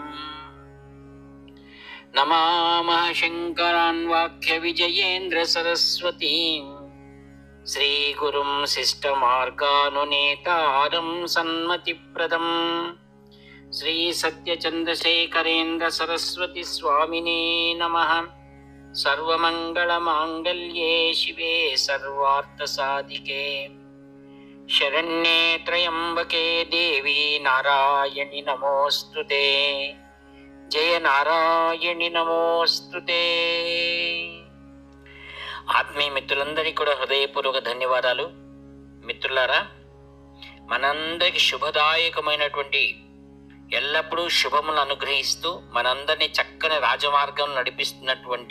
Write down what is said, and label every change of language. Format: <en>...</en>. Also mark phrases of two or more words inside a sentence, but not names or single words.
<sa>नमामः शङ्करान् वाक्यविजयेन्द्र सरस्वतीं श्रीगुरुं शिष्टमार्गानुनेतारं सन्मतिप्रदं श्रीसत्यचन्द्रशेखरेन्द्र सरस्वती स्वामिने नमः। सर्वमङ्गलमाङ्गल्ये शिवे सर्वार्थसाधिके शरण्ये त्र्यम्बके देवी नारायणि नमोऽस्तुते। जय నారాయణి నమోస్తుతే।</sa> <te>ఆత్మీయ మిత్రులందరికీ కూడా హృదయపూర్వక ధన్యవాదాలు. మిత్రులారా, మనందరికి శుభదాయకమైనటువంటి ఎల్లప్పుడూ శుభములను అనుగ్రహిస్తూ మనందరినీ చక్కని రాజమార్గం నడిపిస్తున్నటువంటి</te>